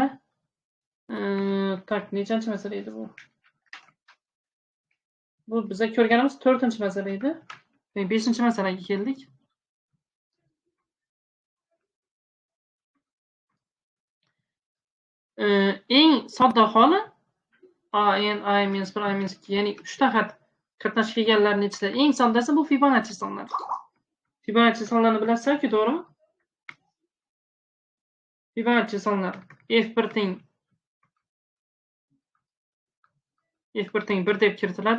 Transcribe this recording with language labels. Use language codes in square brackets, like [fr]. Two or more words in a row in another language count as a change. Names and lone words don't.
[uz] Tak, nechanchi masala edi bu? Bu biz ko'rganimiz 4-masala edi. 5-masalaga keldik. Eng sodda holi a(n), a-1, a-2, ya'ni 3 ta xat qatnashib kelganlarning ichida eng soddasi bu Fibonacci sonlar. Fibonacci sonlarni bilasizlar-ku, to'g'rimi? Fibonacci sonlar f1 teng 1 deb kiritiladi.